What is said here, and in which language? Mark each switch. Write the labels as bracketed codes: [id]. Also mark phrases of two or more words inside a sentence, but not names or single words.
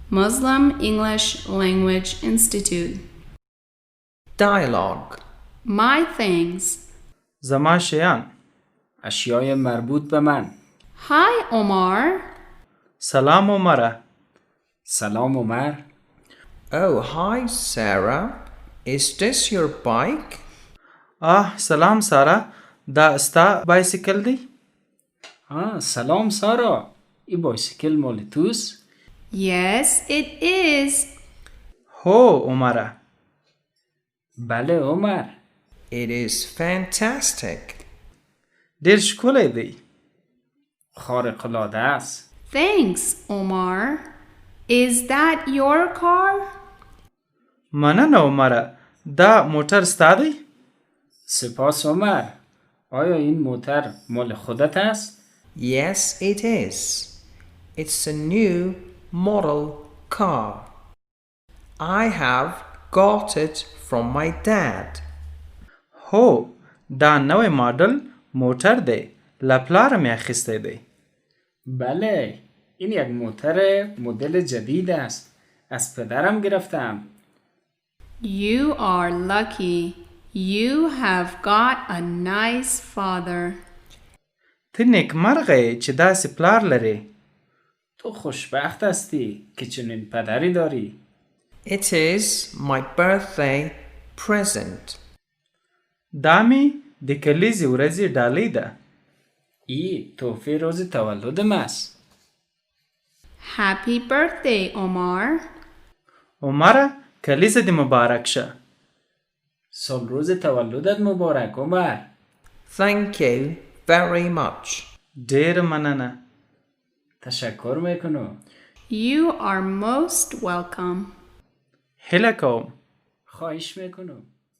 [en] Muslim English Language Institute. Dialogue. My things. [ps] زما شیان. [fa] اشیای مربوط به من. [en] Hi, Omar. [ps] سلام عمره. [fa] سلام عمر. [en] Oh, hi, Sarah. Is this your bike? [ps] سلام سارا. دا ستا بایسیکل دی؟ [fa] سلام سارا. این بایسیکل مال توست؟ [en] Yes, it is. [ps] هو عمره. [fa] بله عمر. [en] It is fantastic. [ps] ډیر ښکلی دی. [fa] خارق العاده است. [en] Thanks, Omar. Is that your car? [ps] مننه عمره. دا موټر ستا دی؟ [fa] سپاس عمر. آیا این موتر مال خودت است؟ [en] Yes, it is. It's a new model car. I have got it from my dad. [ps] هو دا نوی مدل موټر دی. له پلاره مې اخیستی دی. [fa] بله. این یک موتر مدل جدید است. از پدرم گرفتم. [en] You are lucky. You have got a nice father. [ps] ته نیکمرغه چې داسې پلار لري. [fa] تو خوشبخت هستی که چنین پدری داری. [en] It is my birthday present. [ps] دا می د کلیزې ورځې ډالۍ ده. [fa] ای تحفه روز تولدم است. [en] Happy birthday, Omar. [ps] عمره کلیزه دی مبارک شه. [fa] سال روز تولدت مبارک عمر. [en] Thank you very much. [ps] ډیر مننه. [fa] تشکر میکنم. [en] You are most welcome. [ps] هیله کوم. [fa] خواهش میکنم.